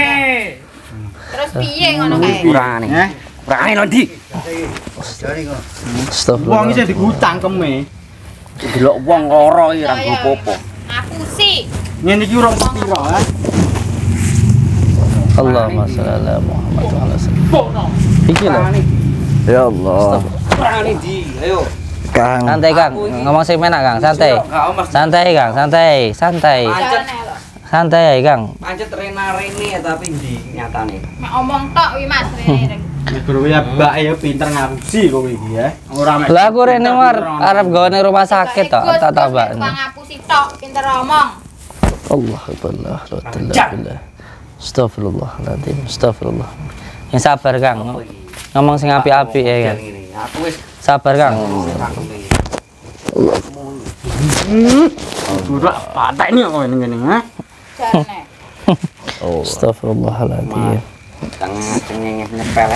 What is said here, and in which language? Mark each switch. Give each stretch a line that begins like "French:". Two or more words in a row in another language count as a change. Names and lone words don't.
Javanese: Terus piye ngono kae? kurangane. Kurangane lho Di. Astagfirullah. Wong iki digucang keme. Delok wong lara iki ora apa-apa. Ngapusi. Ngene iki urung piro, ha?
Arabic: اللهم صل على محمد وعلى سلم.
Javanese: Iki lho.
Arabic: يا الله.
Javanese: Kurangane Di, ayo. Kang. Santai Kang, ngomong sing enak Kang, santai. Santai Kang, santai, santai. Santai Kang. Pancet rena-rene tapi ndi nyatane. Mek omong tok wi Mas rene. Guru ya mbak ya pinter ngapusi kowe iki ya. Ora mek. Lah aku rene arep gawe ning
Indonesian: rumah sakit
Javanese: tok, tak tambakne. Ngapusi tok pinter omong.
Arabic: الله أكبر لا إله إلا الله. أستغفر الله العظيم أستغفر الله.
Javanese: Yang sabar Kang. Ngomong sing apik-apik ya Kang. Aku wis Sabar Kang.
Indonesian: Udah patek nih
Javanese: kowe ning kene, ha? Jane. Astagfirullahaladzim. kang cengenge nyepelek.